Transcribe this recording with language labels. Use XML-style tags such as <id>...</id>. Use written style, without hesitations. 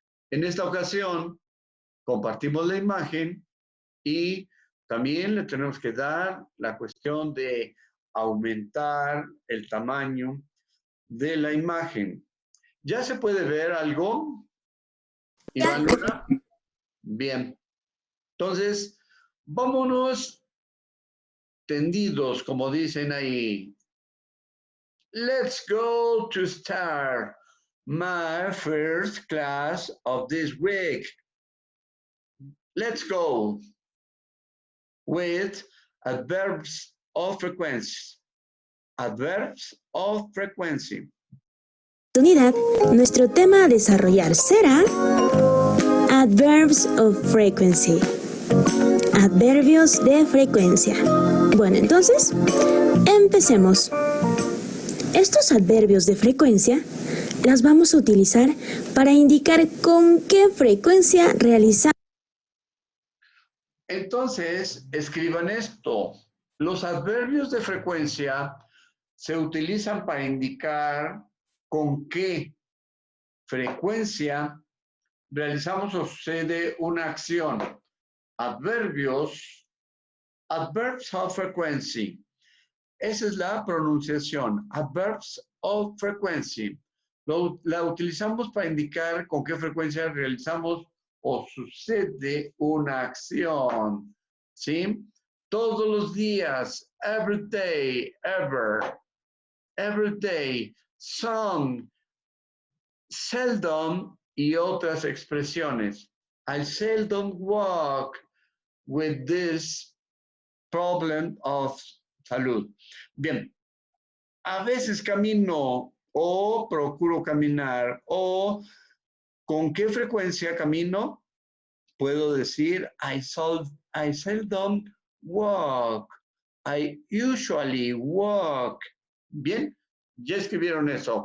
<es>En esta ocasión, compartimos la imagen y también le tenemos que dar la cuestión de aumentar el tamaño de la imagen. ¿Ya se puede ver algo, Iván Luna? Bien. Entonces, vámonos tendidos, como dicen ahí.</es> <en>Let's go to start my first class of this week. Let's go with adverbs of frequency. Adverbs of frequency.</en> <es>Nuestro tema a desarrollar será</es> <en>Adverbs of frequency.</en> <es>Adverbios de frecuencia. Bueno, entonces, empecemos. Estos adverbios de frecuencia las vamos a utilizar para indicar con qué frecuencia realizamos. Entonces, escriban esto. Los adverbios de frecuencia se utilizan para indicar con qué frecuencia realizamos o sucede una acción.</es> <en>Adverbios, adverbs of frequency.</en> <es>Esa es la pronunciación,</es> <en>adverbs of frequency.</en> <es>La utilizamos para indicar con qué frecuencia realizamos o sucede una acción. ¿Sí? Todos los días,</es> <en>every day, ever, every day, some, seldom</en> <es>y otras expresiones.</es> <en>I seldom walk with this problem of salud.</en> <es>Bien, a veces camino o procuro caminar o con qué frecuencia camino. Puedo decir</es> <en>I seldom walk. I usually walk.</en> <es>Bien, ya escribieron eso.</es>